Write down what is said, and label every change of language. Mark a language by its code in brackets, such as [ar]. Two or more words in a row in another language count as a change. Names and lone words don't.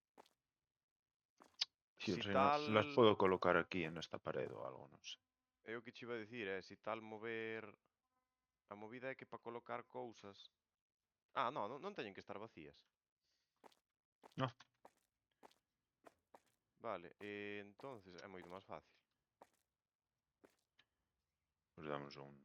[es] Sí, Si o sea, tal... las puedo colocar aquí en esta pared o algo, no sé. [gl] É o que che iba a dicir, si tal mover... A movida é que para colocar cousas... Ah, non teñen que estar vacías. No. Vale, entonces é moito máis fácil. [es] Pues dame un segundo.